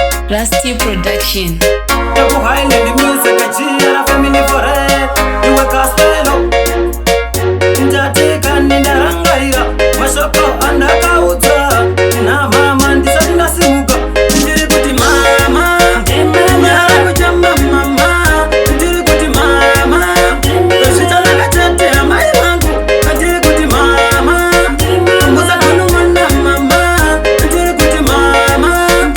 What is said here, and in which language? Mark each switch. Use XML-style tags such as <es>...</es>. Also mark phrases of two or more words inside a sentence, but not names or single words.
<en>Rusty Production. Double Highland Music, a G R family for it. You a gospel.</en> <sn>Ndatika nindarangarira, mashoko andakaudza. Na mama ndisati ndasimuka, ndiri kuti mama, nyara kuchema mama, ndiri kuti mama, zvichanaka chete amai vangu, ndiri kuti mama, musakunun'una mama, ndiri kuti mama,</sn>